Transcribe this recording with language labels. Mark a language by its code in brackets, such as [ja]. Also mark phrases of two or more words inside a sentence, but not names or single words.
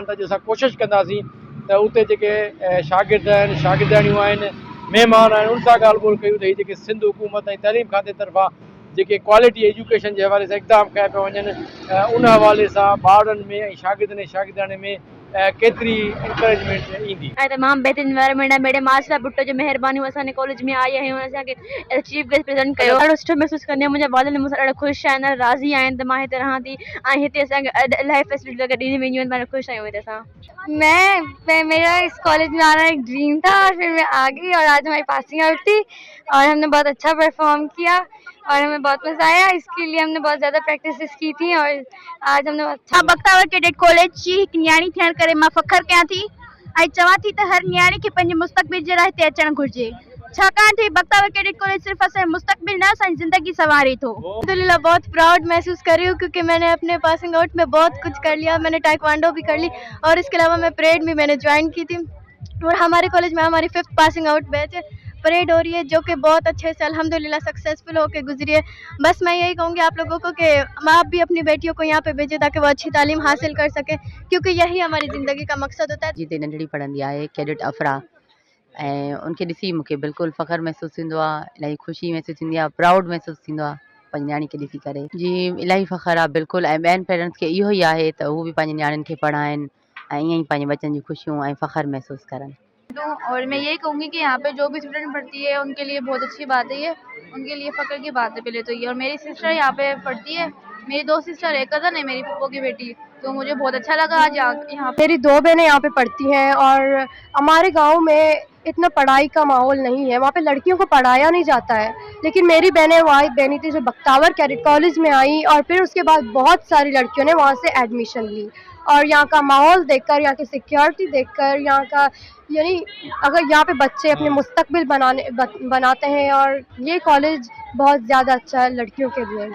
[sd] त अॼु असां कोशिशि कंदासीं त उते जेके शागिर्द आहिनि शागिर्दाणियूं आहिनि महिमान आहिनि उन सां ॻाल्हि ॿोल कयूं त हीअ जेके सिंध हुकूमत ऐं तइलीम खाते तरफ़ां जेके [en] quality education [sd] जे हवाले सां इक़दाम कया पिया वञनि, उन हवाले सां ॿारनि में ऐं शागिर्दनि ऐं शागिर्दाणियुनि में केतिरी इंकरेजमेंट ईंदी। [ur] تمام بہترین انوائرنمنٹ ہے. [sd] मैडम आसरा भुट्टो जो मेहरबानी असांजे कॉलेज में आई आहियूं, असांखे [en] chief guest [sd] प्रेजेंट कयो। ॾाढो सुठो महसूसु कंदी आहियां, मुंहिंजा वालिद मूंसां ॾाढा ख़ुशि आहिनि, राज़ी आहिनि त मां हिते रहां थी ऐं हिते असांखे इलाही फैसिलिटी ॾिनी वेंदियूं आहिनि। ॾाढा ख़ुशि आहियूं हिते असां। [ur] میرا اس کالج میں آنا ایک ڈریم تھا اور پھر میں آ گئی اور آج ہماری [en] passing out [ur] تھی اور ہم نے بہت اچھا پرفارم کیا اور ہمیں بہت مزہ آیا. اس کے لیے ہم نے بہت زیادہ پریکٹس کی تھی اور آج ہم نے اچھا. [sd] बख्तावर कैडेट कॉलेज जी हिकु न्याणी थियण करे मां फ़ख्रु कयां थी ऐं चवां थी त हर न्याणी खे पंहिंजे मुस्तक़बिल जे लाइ हिते अचणु घुरिजे, छाकाणि त बख्तावर कैडेट कॉलेज सिर्फ़ असांजो मुस्तक़बिल न असांजी ज़िंदगी संवारे थो। [ur] الحمدللہ بہت پراؤڈ محسوس کر رہی ہوں کیونکہ میں نے اپنے [en] passing out [ur] میں بہت کچھ کر لیا. میں نے تائیکوانڈو بھی کر لی اور اس کے علاوہ میں پریڈ بھی میں نے جوائن کی تھی اور ہمارے کالج میں ہماری 5th [en] passing out batch [ur] ہے، پریڈ ہو رہی ہے جو کہ بہت اچھے سے الحمدللہ سکسیسفل ہو کر گزری ہے. بس میں یہی کہوں گی آپ لوگوں کو کہ آپ بھی اپنی بیٹیوں کو یہاں پہ بھیجیں تاکہ وہ اچھی تعلیم حاصل کر سکے، کیونکہ یہی ہماری زندگی کا مقصد ہوتا ہے. [sd] जिते नंढड़ी पढ़ंदी आहे कैडेट अफरा ऐं उनखे ॾिसी मूंखे बिल्कुलु फ़ख्रु महसूसु थींदो आहे, इलाही ख़ुशी महसूसु थींदी आहे, प्राउड महसूसु थींदो आहे पंहिंजी नियाणी खे ॾिसी करे। जी इलाही फ़ख्रु आहे बिल्कुलु। ऐं ॿियनि पेरेंट्स खे इहो ई आहे त उहो बि पंहिंजी नियाणियुनि खे पढ़ाइनि ऐं ईअं ई पंहिंजे बच्चनि जी ख़ुशियूं ऐं फ़ख्रु महसूसु करनि। [ur] اور میں یہی کہوں گی کہ یہاں پہ جو بھی اسٹوڈنٹ پڑھتی ہے ان کے لیے بہت اچھی بات ہے، یہ ان کے لیے فخر کی بات ہے پہلے تو یہ. اور میری سسٹر یہاں پہ پڑھتی ہے، میری 2 سسٹر، ایک کزن ہے میری پھوپھو کی بیٹی، تو مجھے بہت اچھا لگا آج یہاں. میری 2 بہنیں یہاں پہ پڑھتی ہیں اور ہمارے گاؤں میں اتنا پڑھائی کا ماحول نہیں ہے، وہاں پہ لڑکیوں کو پڑھایا نہیں جاتا ہے، لیکن میری بہنیں واحد بہنی تھی جو بختاور کیڈٹ کالج میں آئی اور پھر اس کے بعد بہت ساری لڑکیوں نے وہاں سے ایڈمیشن لی اور یہاں کا ماحول دیکھ کر، یہاں کی سیکیورٹی دیکھ کر، یہاں کا یعنی اگر یہاں پہ بچے اپنے مستقبل بناتے ہیں اور یہ کالج بہت زیادہ اچھا ہے لڑکیوں کے لیے.